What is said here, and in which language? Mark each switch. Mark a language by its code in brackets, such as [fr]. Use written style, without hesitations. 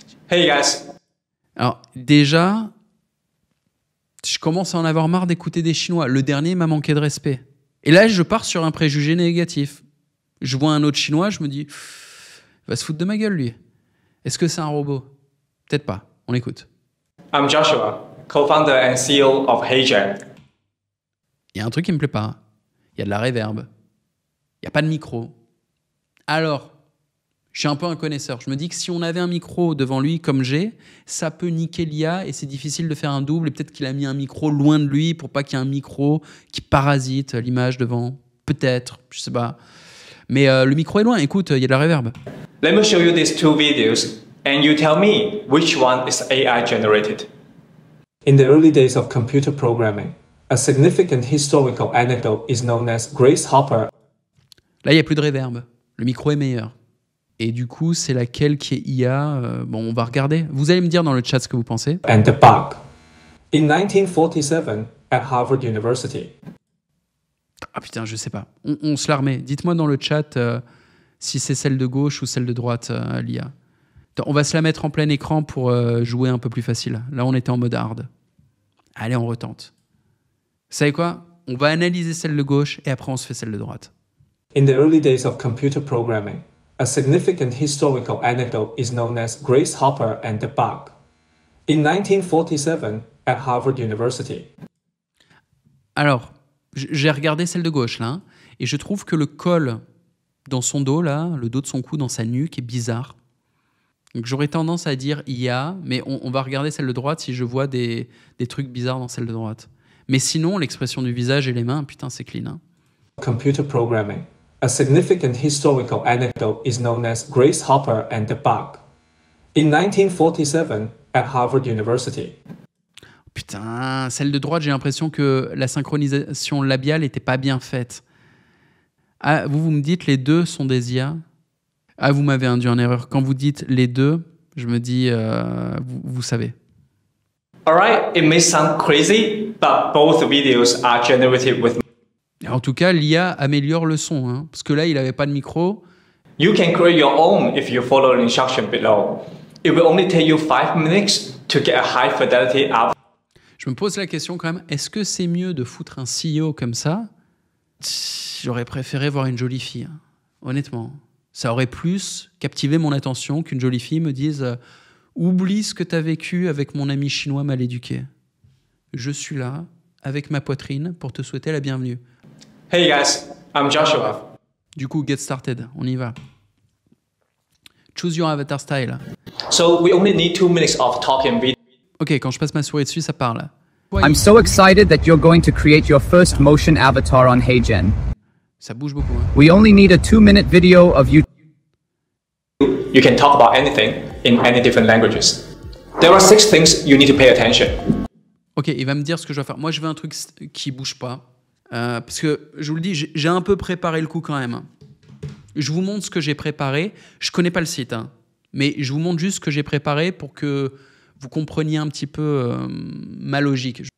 [en] Hey guys. [fr] Alors, déjà, je commence à en avoir marre d'écouter des Chinois. Le dernier m'a manqué de respect. Et là, je pars sur un préjugé négatif. Je vois un autre Chinois, je me dis, il va se foutre de ma gueule, lui. Est-ce que c'est un robot? Peut-être pas. On écoute. [en] I'm Joshua, co-founder and CEO of HeyGen. [fr] Il y a un truc qui me plaît pas. Il y a de la reverb. Il n'y a pas de micro. Alors, je suis un peu un connaisseur. Je me dis que si on avait un micro devant lui comme j'ai, ça peut niquer l'IA et c'est difficile de faire un double. Et peut-être qu'il a mis un micro loin de lui pour pas qu'il y ait un micro qui parasite l'image devant. Peut-être, je sais pas. Mais le micro est loin. Écoute, il y a de la reverb. [en] Let me show you these 2 videos and you tell me which one is AI generated. In the early days of computer programming, a significant historical anecdote is known as Grace Hopper. [fr] Là, il n'y a plus de reverb. Le micro est meilleur. Et du coup, c'est laquelle qui est IA Bon, on va regarder. Vous allez me dire dans le chat ce que vous pensez. [en] And the bug. In 1947, at Harvard University. [fr] Ah putain, je sais pas. On se la remet. Dites-moi dans le chat si c'est celle de gauche ou celle de droite, l'IA. On va se la mettre en plein écran pour jouer un peu plus facile. Là, on était en mode hard. Allez, on retente. Vous savez quoi? On va analyser celle de gauche et après on se fait celle de droite. [en] In the early days of computer programming, a significant historical anecdote is known as Grace Hopper and the bug. In 1947, at Harvard University. [fr] Alors, j'ai regardé celle de gauche là, hein, et je trouve que le col dans son dos là, le dos de son cou dans sa nuque est bizarre. Donc j'aurais tendance à dire IA, mais on va regarder celle de droite si je vois des trucs bizarres dans celle de droite. Mais sinon, l'expression du visage et les mains, putain, c'est clean. Hein. [en] Computer programming. A significant historical anecdote is known as Grace Hopper and the bug. In 1947, at Harvard University. [fr] Putain, celle de droite, j'ai l'impression que la synchronisation labiale n'était pas bien faite. Ah, vous me dites les deux sont des IA? Ah, vous m'avez induit en erreur. Quand vous dites les deux, je me dis, vous savez. [en] Alright, it may sound crazy, but both videos are generated with. [fr] En tout cas, l'IA améliore le son, hein, parce que là, il n'avait pas de micro. [en] You can create your own if you follow the instruction below. It will only take you 5 minutes to get a high fidelity output. [fr] Je me pose la question quand même, est-ce que c'est mieux de foutre un CEO comme ça? J'aurais préféré voir une jolie fille, hein, honnêtement. Ça aurait plus captivé mon attention qu'une jolie fille me dise « Oublie ce que tu as vécu avec mon ami chinois mal éduqué. Je suis là, avec ma poitrine, pour te souhaiter la bienvenue. » [en] Hey guys, I'm Joshua. [fr] Du coup, [en] get started, [fr] on y va. [en] Choose your avatar style. So we only need 2 minutes of talking video. [fr] Ok, quand je passe ma souris dessus, ça parle. [en] I'm so excited that you're going to create your first motion avatar on HeyGen. [fr] Ça bouge beaucoup. Hein. [en] We only need a 2-minute video of you. You can talk about anything in any different languages. There are 6 things you need to pay attention. [fr] Ok, il va me dire ce que je dois faire. Moi, je veux un truc qui bouge pas. Parce que, je vous le dis, j'ai un peu préparé le coup quand même. Je vous montre ce que j'ai préparé. Je connais pas le site, hein, mais je vous montre juste ce que j'ai préparé pour que vous compreniez un petit peu ma logique.